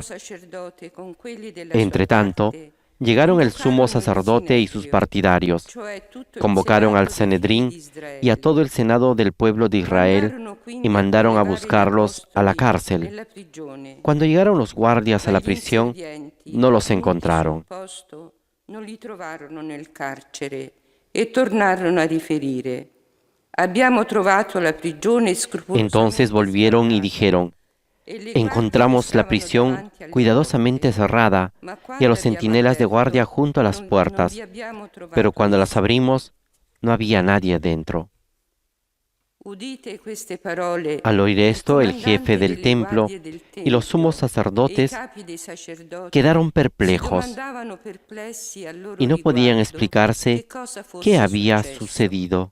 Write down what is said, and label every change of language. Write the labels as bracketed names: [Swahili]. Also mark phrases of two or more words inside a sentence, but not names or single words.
[Spanish] Entretanto, llegaron el sumo sacerdote y sus partidarios, convocaron al Sanedrín y a todo el senado del pueblo de Israel y mandaron a buscarlos a la cárcel. Cuando llegaron los guardias a la prisión, no los encontraron. [Italian] Non li trovarono nel carcere e tornarono a riferire: abbiamo trovato la prigione scrupolosamente. [Spanish] Entonces volvieron y dijeron: encontramos la prisión cuidadosamente cerrada y a los centinelas de guardia junto a las puertas, pero cuando las abrimos no había nadie dentro. Al oír esto, el jefe del templo y los sumos sacerdotes quedaron perplejos y no podían explicarse qué había sucedido.